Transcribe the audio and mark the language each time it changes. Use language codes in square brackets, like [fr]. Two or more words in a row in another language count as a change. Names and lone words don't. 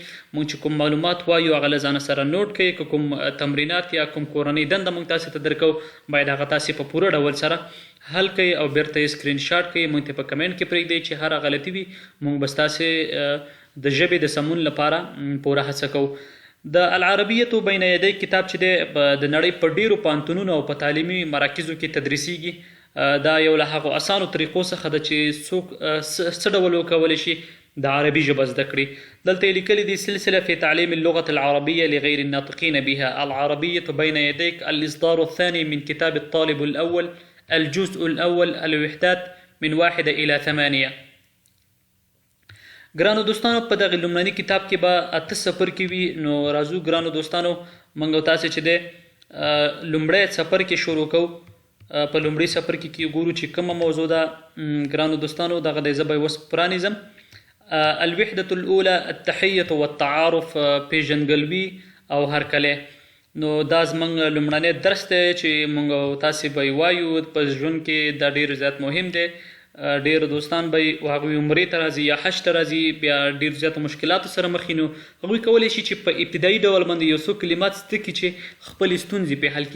[ps] مونږ چې کوم معلومات وایو هغه له ځانه سره نوټ کړئ، که کوم تمرینات یا کوم کورنۍ دنده مونږ تاسې ته درکو باید هغه تاسې په پوره ډول سره حل کوي او بیرته یې سکرین شاټ کوي، مونږ ته په کمنټ کې پرېږدئ چې هره غلطي وي مونږ به ستاسې د ژبې د سمون لپاره پوره هڅه کوو. د العربیة بین یدی کتاب چې دی د نړۍ په ډیرو پوهنتونونو او په تعلیمي مراکزو کې تدریسیږي. دا یو له هغو اسانو طریقو څخه ده چې څوک څه ډول وکولی شي د عربي ژبه زده کړي. دلته یې لیکلي دي [ar] سلسله في تعلیم اللغة العربية لغير الناطقين بها، العربية بين يديك، الإصدار الثاني من كتاب الطالب الأول، الجزء الأول، الوحدات من 1 إلى 8. [ps] ګرانو دوستانو، په دغه لومړني کتاب کې به 8 څپرکي وي. نو راځو ګرانو دوستانو، موږ تاسې چې دی لومړی څپرکی شروع کوو. په لومړي څپرکي کې ګورو چې کومه موضوع ده. ګرانو دوستانو، دغه دی زه به یې اوس پرانیزم. [ar] الوحدة الأولى التحية والتعارف، [ps] پیژندګلوي او هرکلی. نو دا زموږ لومړنی درس دی چې موږ تاسې به یې وایو. په ژوند کې دا ډېر زیات مهم دی. ډېر دوستان به هغوی عمرې ته راځي یا حج ته راځي، بیا ډېر زیاتو مشکلاتو سره مخ نو هغوی کولی شي چې په ابتدایي ډول باندې یو څو کلمات زده کړي چې خپلې ستونزې پرې حل کړي.